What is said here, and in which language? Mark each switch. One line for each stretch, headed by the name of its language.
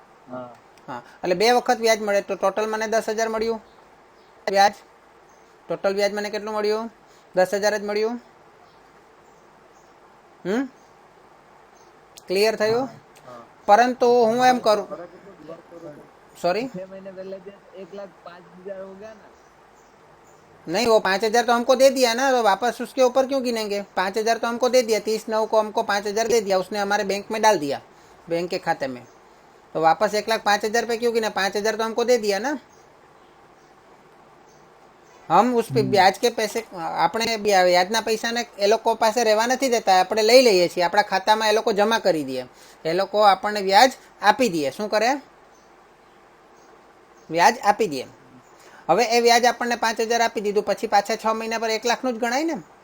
Gujarati: હા, એટલે 2 વખત વ્યાજ મળે તો ટોટલ મને 10,000 મળ્યું વ્યાજ. ટોટલ વ્યાજ મને કેટલું મળ્યું? 10,000 જ મળ્યું. ક્લિયર થયું? પરંતુ હું એમ કરું, सॉरी
Hindi: 6 महीने पहले 1,05,000 हो गया ना? नहीं, वो 5,000 तो हमको दे दिया ना, तो वापस उसके ऊपर क्यों गिनेंगे? 5,000 तो हमको दे दिया, 30/9 को हमको 5,000 दे दिया, उसने हमारे बैंक में डाल दिया, बैंक के खाते में, तो वापस 1,05,000 पे क्यों गिना? 5,000 तो हमको दे दिया ना. हम उस पे ब्याज के पैसे
Gujarati: આપણે વ્યાજના પૈસાને એ લોકો પાસે રહેવા નથી દેતા, આપણે લઈ લઈએ છીએ, આપણા ખાતામાં એ લોકો જમા કરી દે, એ લોકો આપણને વ્યાજ આપી દે. શું કરે? વ્યાજ આપી દે. હવે એ વ્યાજ આપણને 5,000 આપી દીધું, પછી પાછા 6 મહિના પર 1 લાખનું જ ગણાય ને?